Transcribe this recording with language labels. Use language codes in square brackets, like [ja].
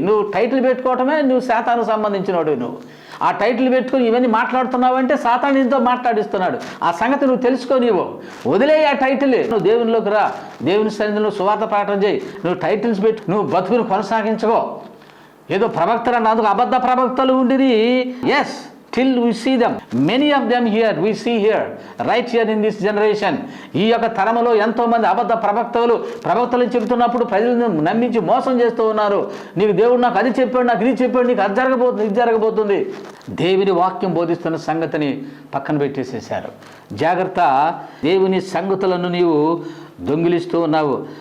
[te] నువ్వు టైటిల్ పెట్టుకోవటమే నువ్వు శాతానికి సంబంధించినోడు. నువ్వు ఆ టైటిల్ పెట్టుకుని ఇవన్నీ మాట్లాడుతున్నావంటే సాతాను నీతో మాట్లాడిస్తున్నాడు. ఆ సంగతి నువ్వు తెలుసుకో. నీవు వదిలే ఆ టైటిల్. నువ్వు దేవునిలోకి రా, దేవుని సన్నిధిలో సువార్త ప్రకటన చేయి. నువ్వు టైటిల్స్ పెట్టి నువ్వు బతుకుని కొనసాగించుకో. ఏదో ప్రవక్తలు అన్నందుకు అబద్ధ ప్రవక్తలు ఉండిరి. Yes, [en] Still we see them. Many of them here, we see here, right here in this generation. [te] ఈ యొక్క తరములో ఎంతోమంది అబద్ధ ప్రవక్తలు చెబుతున్నప్పుడు ప్రజలను నమ్మించి మోసం చేస్తూ ఉన్నారు. నీకు దేవుడు నాకు అది చెప్పాడు, నాకు ఇది చెప్పాడు, నీకు అది జరగబోతుంది, ఇది జరగబోతుంది. దేవుని వాక్యం బోధిస్తున్న సంగతిని పక్కన పెట్టేసేశారు. జాగ్రత్త, దేవుని సంగతులను నీవు దొంగిలిస్తూ ఉన్నావు.